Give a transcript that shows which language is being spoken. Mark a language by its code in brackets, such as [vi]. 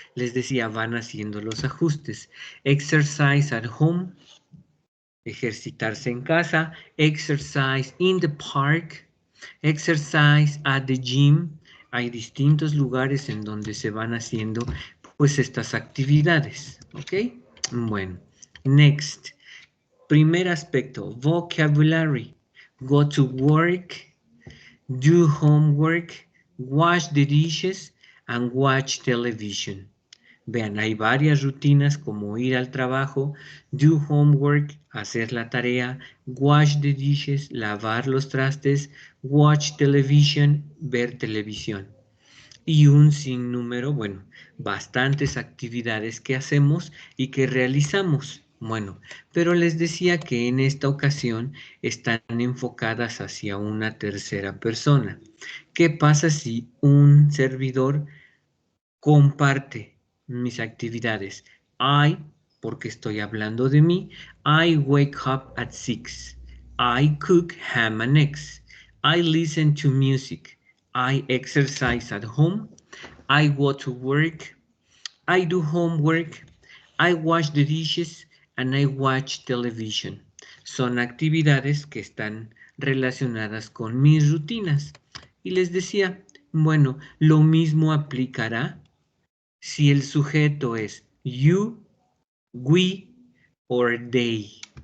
[es] Les decía, van haciendo los ajustes. [en] Exercise at home, [es] ejercitarse en casa. [en] Exercise in the park, exercise at the gym. [es] Hay distintos lugares en donde se van haciendo pues estas actividades, ¿ok? Bueno, next. Primer aspecto, vocabulary. [en] Go to work, do homework, wash the dishes, and watch television. [es] Vean, hay varias rutinas como ir al trabajo, [en] do homework, [es] hacer la tarea, [en] wash the dishes, [es] lavar los trastes, [en] watch television, [es] ver televisión. Y un sinnúmero, bueno, bastantes actividades que hacemos y que realizamos. Bueno, pero les decía que en esta ocasión están enfocadas hacia una tercera persona. ¿Qué pasa si un servidor comparte mis actividades? [en] I, [es] porque estoy hablando de mí, [en] I wake up at 6. I cook ham and eggs. I listen to music. I exercise at home. I go to work. I do homework. I wash the dishes and I watch television. [es] Son actividades que están relacionadas con mis rutinas. Y les decía, bueno, lo mismo aplicará si el sujeto es [en] you, we or they.